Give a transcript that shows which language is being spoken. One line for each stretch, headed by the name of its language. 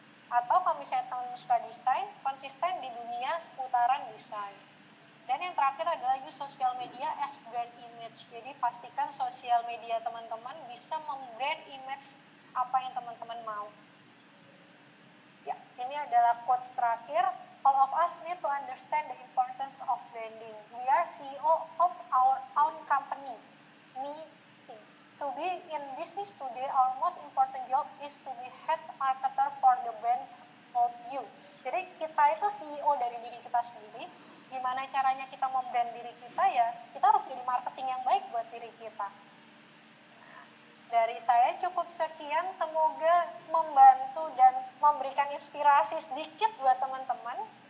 Indonesian: Atau kalau misalnya teman suka desain, konsisten di dunia seputaran desain. Dan yang terakhir adalah
English: use social media as brand image.
Indonesian: Jadi pastikan sosial media teman-teman bisa membrand image apa yang teman-teman mau. Ya, ini adalah quotes terakhir.
English: All of us need to understand the importance of branding. We are CEO of our own company. Me, to be in business today, our most important job is to be head marketer for the brand of you.
Indonesian: Jadi kita itu CEO dari diri kita sendiri. Gimana caranya kita membrand diri kita ya? Kita harus jadi marketing yang baik buat diri kita. Dari saya cukup sekian, semoga membantu dan memberikan inspirasi sedikit buat teman-teman.